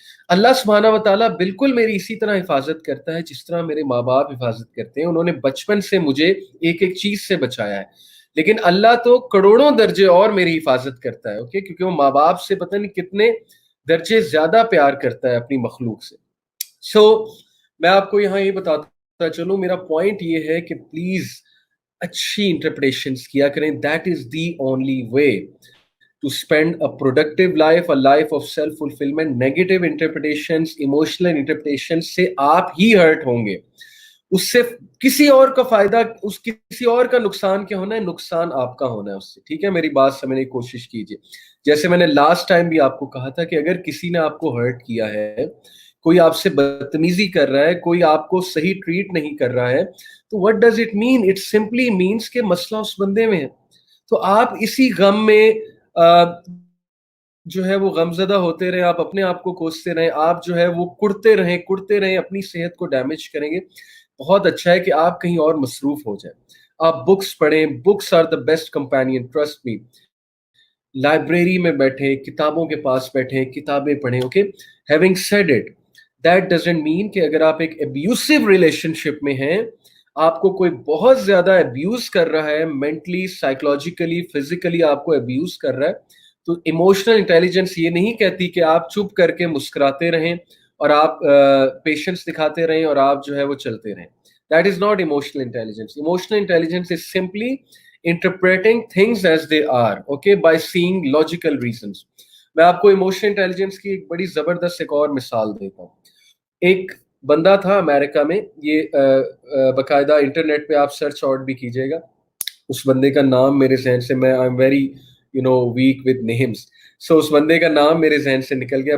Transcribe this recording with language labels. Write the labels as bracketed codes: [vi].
[ur] اللہ سبحانہ وتعالیٰ بالکل میری اسی طرح حفاظت کرتا ہے جس طرح میرے ماں باپ حفاظت کرتے ہیں. انہوں نے بچپن سے مجھے ایک ایک چیز سے بچایا ہے، لیکن اللہ تو کروڑوں درجے اور میری حفاظت کرتا ہے. اوکے، کیونکہ وہ ماں باپ سے پتہ نہیں کتنے درجے زیادہ پیار کرتا ہے اپنی مخلوق سے. سو میں آپ کو یہاں یہ بتاتا چلوں، میرا پوائنٹ یہ ہے کہ پلیز اچھی انٹرپریٹیشنز کیا کریں. [en] That is the only way to spend a productive life, a life of self-fulfillment. Negative interpretations, emotional interpretations [ur] سے آپ ہی ہرٹ ہوں گے. اس سے کسی اور کا فائدہ، کسی اور کا نقصان کیا ہونا ہے؟ نقصان آپ کا ہونا ہے اس سے. ٹھیک ہے، میری بات سمجھنے کی کوشش کیجیے. جیسے میں نے لاسٹ ٹائم بھی آپ کو کہا تھا کہ اگر کسی نے آپ کو ہرٹ کیا ہے، کوئی آپ سے بدتمیزی کر رہا ہے، کوئی آپ کو صحیح ٹریٹ نہیں کر رہا ہے، تو [en] what does it mean? It simply means [ur] کہ مسئلہ اس بندے میں ہے. تو آپ اسی غم میں جو ہے وہ غمزدہ ہوتے رہے، آپ اپنے آپ کو کوستے رہیں، آپ جو ہے وہ کڑتے رہیں، اپنی صحت کو ڈیمیج کریں گے. بہت اچھا ہے کہ آپ کہیں اور مصروف ہو جائیں. آپ بکس پڑھیں، [en] Books are the best companion, trust me. [ur] Library میں بیٹھیں، کتابوں کے پاس بیٹھیں، کتابیں پڑھیں. [en] okay, having said it, that doesn't mean [ur] کہ اگر آپ ایک ابیوسو ریلیشن شپ میں ہیں، آپ کو کوئی بہت زیادہ ابیوز کر رہا ہے، مینٹلی، سائیکولوجیکلی، فزیکلی آپ کو ابیوز کر رہا ہے، تو ایموشنل انٹیلیجنس یہ نہیں کہتی کہ آپ چپ کر کے مسکراتے رہیں اور آپ پیشنس دکھاتے رہیں اور آپ جو ہے وہ چلتے رہیں. [en] That is not emotional intelligence. Emotional intelligence is simply interpreting things as they are, okay, by seeing logical reasons. [ur] میں آپ کو ایموشنل انٹیلیجنس کی ایک بڑی زبردست ایک اور مثال دیتا ہوں. ایک بندہ تھا امریکہ میں، یہ باقاعدہ انٹرنیٹ پہ آپ سرچ آؤٹ بھی کیجیے گا. اس بندے کا نام میرے ذہن سے، میں [en] I am very weak with names, [ur] سو اس بندے کا نام میرے ذہن سے نکل گیا.